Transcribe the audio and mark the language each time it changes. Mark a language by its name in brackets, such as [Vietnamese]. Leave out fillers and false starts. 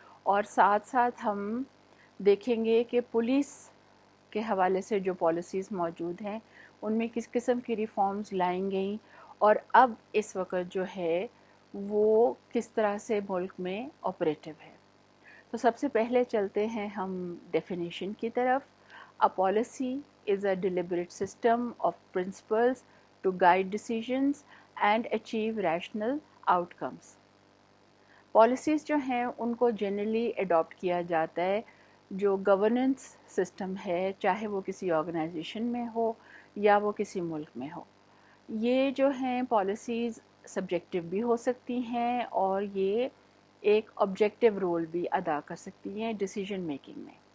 [Urdu] اور ساتھ ساتھ ہم دیکھیں گے کہ پولیس کے حوالے سے جو پالیسیز موجود ہیں ان میں کس قسم کی ریفارمز لائیں گئیں، اور اب اس وقت جو ہے وہ کس طرح سے ملک میں آپریٹو ہے. تو سب سے پہلے چلتے ہیں ہم ڈیفینیشن کی طرف. [English] A policy is a deliberate system of principles to guide decisions and achieve rational outcomes. [Urdu] Policies جو ہیں ان کو جنرلی اڈاپٹ کیا جاتا ہے جو گورننس سسٹم ہے، چاہے وہ کسی آرگنائزیشن میں ہو یا وہ کسی ملک میں ہو. یہ جو ہیں پالیسیز سبجیکٹیو بھی ہو سکتی ہیں اور یہ ایک آبجیکٹیو رول بھی ادا کر سکتی ہیں ڈیسیجن میکنگ میں.